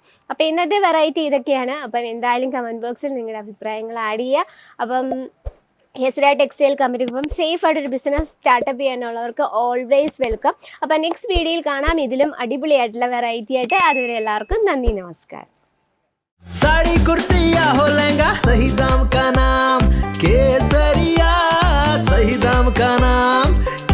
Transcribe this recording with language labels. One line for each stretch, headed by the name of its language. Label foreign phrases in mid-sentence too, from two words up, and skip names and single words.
Malayalam: അപ്പോൾ ഇന്നത്തെ വെറൈറ്റി ഇതൊക്കെയാണ്. അപ്പം എന്തായാലും
English: comment box
Malayalam: നിങ്ങളുടെ അഭിപ്രായങ്ങൾ ആഡ് ചെയ്യുക. അപ്പം കേസരി ടെക്സ്റ്റൈൽ കമ്പനിക്കൊപ്പം സേഫ് ആയിട്ടൊരു
English: business startup
Malayalam: ചെയ്യാനുള്ളവർക്ക്
English: always welcome.
Malayalam: അപ്പം
English: next video
Malayalam: കാണാം ഇതിലും അടിപൊളിയായിട്ടുള്ള വെറൈറ്റി ആയിട്ട്. അതുവരെ എല്ലാവർക്കും നന്ദി, നമസ്കാരം.
Hindi: साड़ी कुर्ती या हो लहंगा, सही दाम का नाम केसरिया, सही दाम का नाम